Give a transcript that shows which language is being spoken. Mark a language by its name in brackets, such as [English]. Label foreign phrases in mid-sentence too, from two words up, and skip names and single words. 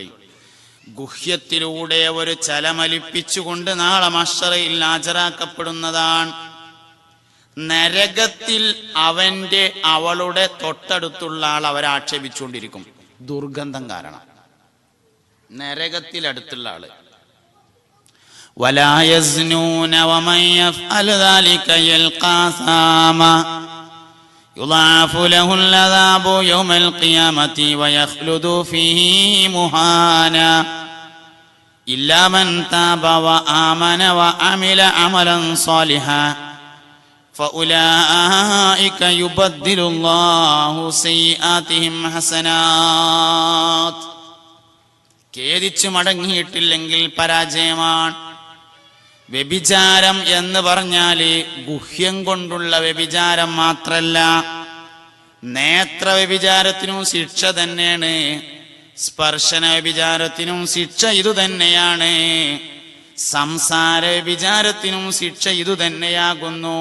[Malayalam] ഗുഹ്യത്തിലൂടെ ഒരു ചലമലിപ്പിച്ചുകൊണ്ട് നാളെ മഹ്ശറയിൽ ഹാജരാക്കപ്പെടുന്നതാണ്. നരകത്തിൽ അവന്റെ അവളുടെ തൊട്ടടുത്തുള്ള ആൾ അവരെ ആക്ഷേപിച്ചുകൊണ്ടിരിക്കും, ദുർഗന്ധം കാരണം. നരകത്തിൽ അടുത്തുള്ള ആള്. [Arabic] ولا يزنون ومن يفعل ذلك يلقى ثاما يضاعف له العذاب يوم القيامة ويخلد فيه مهانا إلا من تاب وآمن وعمل عملا صالحا فأولئك يبدل الله سيئاتهم حسنات. [Malayalam] ഖേദിച്ചു മടങ്ങിയിട്ടില്ലെങ്കിൽ പരാജയമാണ്. വ്യഭിചാരം എന്ന് പറഞ്ഞാല് ഗുഹ്യം കൊണ്ടുള്ള വ്യഭിചാരം മാത്രല്ല, നേത്ര വ്യഭിചാരത്തിനും ശിക്ഷ തന്നെയാണ്, സ്പർശന വ്യഭിചാരത്തിനും ശിക്ഷ ഇതുതന്നെയാണ്, സംസാര വ്യഭിചാരത്തിനും ശിക്ഷ ഇതുതന്നെയാകുന്നു.